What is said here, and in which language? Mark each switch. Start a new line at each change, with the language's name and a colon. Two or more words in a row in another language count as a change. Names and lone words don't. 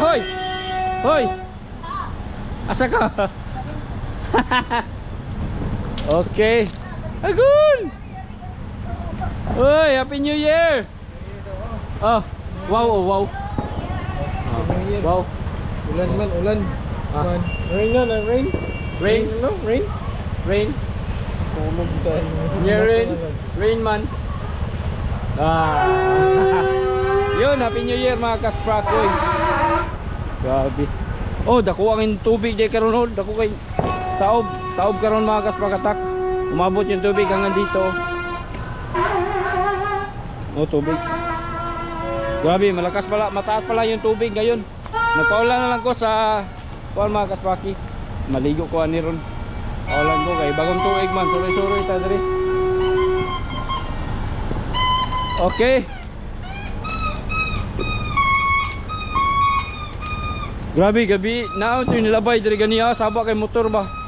Cebuano: Hoy! Hoy! Asa ka? Okay.
English: Agun! Hoy, Happy New Year! Oh, wow, oh, wow. Wow.
Cebuano: Ulan man, ulan.
English: Rain na, rain. Rain? No, rain. Rain? Yeah, rain. Rain man.
Filipino: Yun,
English: Happy New Year
Filipino: mga kasprakoy. Grabe.
Cebuano: Oh, dako ang tubig di karon ho, dako kay taob karon mga kasprakatak.
Filipino: Umabot yung tubig hanggang dito. Oh, tubig. Grabe, malakas pala, mataas pala yung tubig ngayon.
Cebuano: Nagpaulan na lang ko sa kuan mga kaspraki. Maligo ko ani ron. Paulan ko kay bagong tuig man, suroy-suroy ta diri. Okay. Grabe,
Filipino: gabi na ito yung
Cebuano: nilabay diri ganiya, saba kay motor ba.